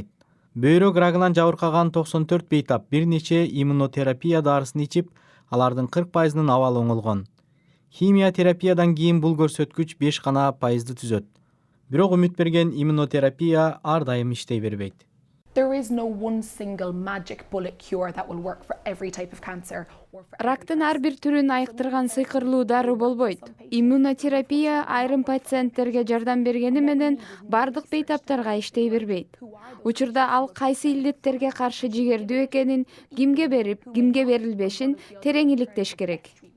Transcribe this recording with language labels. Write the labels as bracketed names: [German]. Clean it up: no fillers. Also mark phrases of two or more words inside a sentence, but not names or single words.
[Kyrgyz] Бөйрөк рагынан жабыркаган 94 бейтап бир нече иммунотерапия дарысын ичип, алардын 40%-нын абалы оңолгон. Химиотерапиядан кийин бул көрсөткүч 5% түзөт. Бирок үмүт берген иммунотерапия ар дайым иштей бербейт. [English] There is no one single magic bullet cure that will work for every type of cancer. [Kyrgyz] Рактын ар бир түрүн айыктырган сыйкырлуу дары болбойт. Иммунотерапия айрым пациенттерге жардам бергени менен бардык бейтаптарга иштей бербейт. Учурда ал кайсы илдеттерге каршы жигердүү экенин, кимге берип, кимге берилбешин терең иликтеш керек.